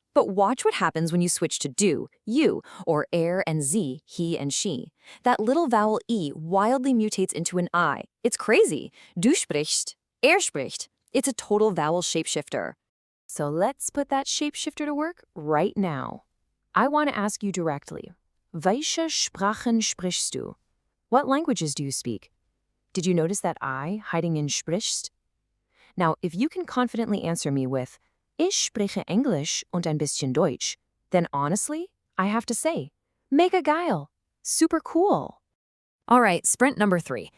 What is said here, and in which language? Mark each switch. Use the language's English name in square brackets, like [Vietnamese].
[English] But watch what happens when you switch to du, you, or er and sie, he and she. That little vowel e wildly mutates into an I. It's crazy. [German] Du sprichst, er spricht. [English] It's a total vowel shapeshifter. So let's put that shapeshifter to work right now. I want to ask you directly. [German] Welche Sprachen sprichst du? [English] What languages do you speak? Did you notice that I hiding in sprichst? Now, if you can confidently answer me with [German] Ich spreche Englisch und ein bisschen Deutsch, [English] then honestly, I have to say, [German] mega geil. [English] Super cool. All right, sprint number 3.